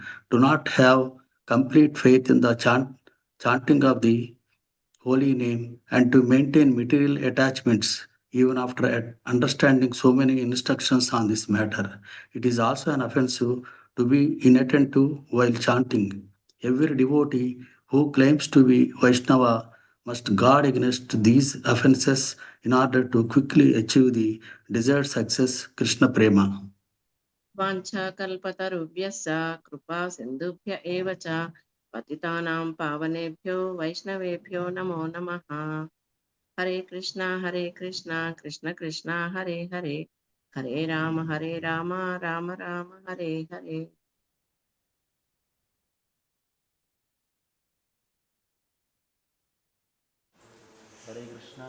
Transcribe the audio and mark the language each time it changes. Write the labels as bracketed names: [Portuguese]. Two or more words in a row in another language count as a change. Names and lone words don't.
[English] To not have complete faith in the chanting of the holy name and to maintain material attachments even after understanding so many instructions on this matter. It is also an offense to be inattentive while chanting. Every devotee who claims to be Vaishnava must guard against these offenses in order to quickly achieve the desired success, Krishna Prema. [Sanskrit] वाञ्छाकल्पतरुभ्यश्च कृपा सिन्धुभ्य एव च पतितानां पावनेभ्यो वैष्णवेभ्यो नमो नमः। हरे कृष्णा कृष्ण कृष्णा हरे हरे हरे राम राम राम हरे हरे। हरे कृष्णा।